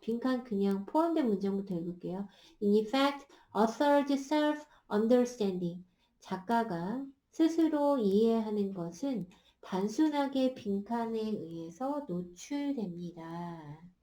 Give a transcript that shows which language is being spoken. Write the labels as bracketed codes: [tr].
[ko] 빈칸 그냥 포함된 문장부터 읽을게요. [en] In effect, author's self-understanding. [ko] 작가가 스스로 이해하는 것은 단순하게 빈칸에 의해서 노출됩니다.